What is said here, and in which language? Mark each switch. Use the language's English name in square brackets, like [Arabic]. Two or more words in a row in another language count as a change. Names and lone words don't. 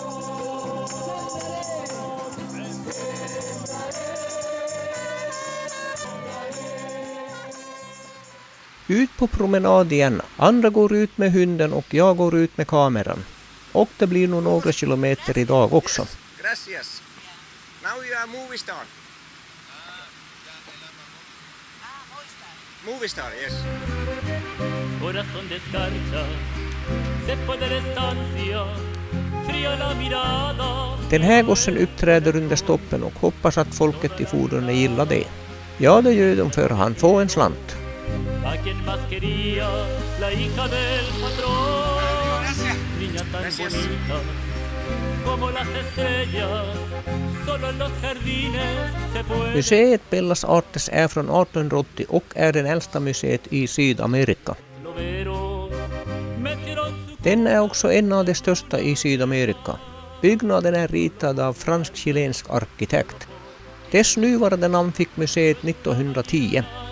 [Swedish] Ut på promenad igen, andra går ut med hunden och jag går ut med kameran. Och det blir nog några kilometer idag också. [Spanish] Gracias. [English] Now you are movie star. Movie star, yes. [Spanish] Corazón descarcha, se fue de la estancia, fría la mirada. [Swedish] Den här gossen uppträder under stoppen och hoppas att folket i fordonet gillar det. Ja, det gör de för han får en slant. [Spanish] A quien más quería, la hija del patrón, niña tan bonita como las estrellas, solo en los jardines se puede. [Swedish] Museet Bellas Artes är från 1880 och är den äldsta museet i Sydamerika. Den är också en av de största i Sydamerika. Byggnaden är ritad av fransk-chilensk arkitekt. Dess nuvarande namn fick museet 1910.